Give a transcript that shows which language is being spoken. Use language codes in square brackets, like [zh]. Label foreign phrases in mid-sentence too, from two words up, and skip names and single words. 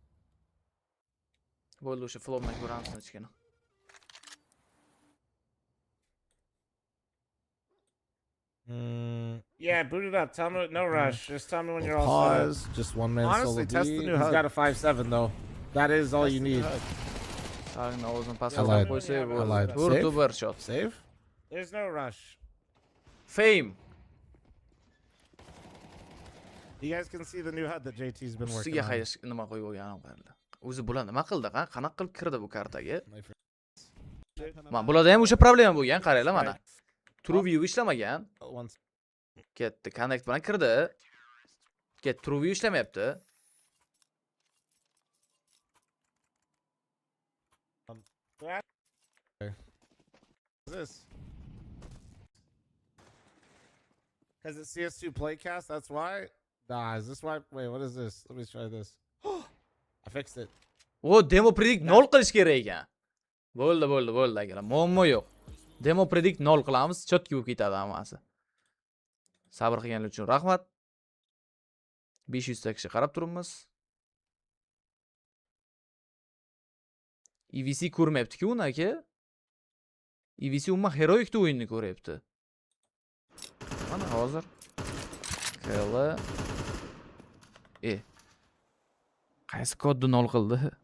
[uz] Bo'ldi o'sha flow'dan ko'ramiz ichkani. [en] Yeah, boot it up. Tell me, no rush. Just tell me when you're all set. Pause. Just one man Honestly, solo test B. the new He's HUD. got a 5.7 though. That is all you need. [uz] Sağın ovozini pas [en] I lied. [uz] qilib qo'ysa [en] I [uz] bo'ldi. [en] lied. [uz] To'g'ri [en] Save? [uz] bir shot. [en] Save? There's no rush. Fame. You guys can see the new HUD that JT's been working [uz] Ustiga [en] on. [uz] hayish nima qo'yib olganim bo'ldi. O'zi bular nima qildi? Qanaqa qilib kirdi bu kartaga? Mana bularda ham o'sha problema bo'lgan, qaranglar mana. [en] True view [uz] ishlamagan. Ketdi, connect bilan kirdi. [en] True view [uz] ishlamayapti. [en] This? Because it's CS2 playcast, that's why? Nah, is this why? Wait, what is this? Let me try this. I fixed it. [uz] O [en] demo predict [uz] 0 qilish kerak ekan. Bo'ldi akalar. Muammo yo'q. [en] Demo predict [uz] 0 qilamiz, chotki bo'lib ketadi hammasi. Sabr qilganlar uchun rahmat. 500 ta kishi qarab turibmiz. EVC ko'rmayapti-ku uni aka. EVC umuman heroikda o'yinni ko'ryapti. Mana hozir KL qaysi kodni 0 qildi?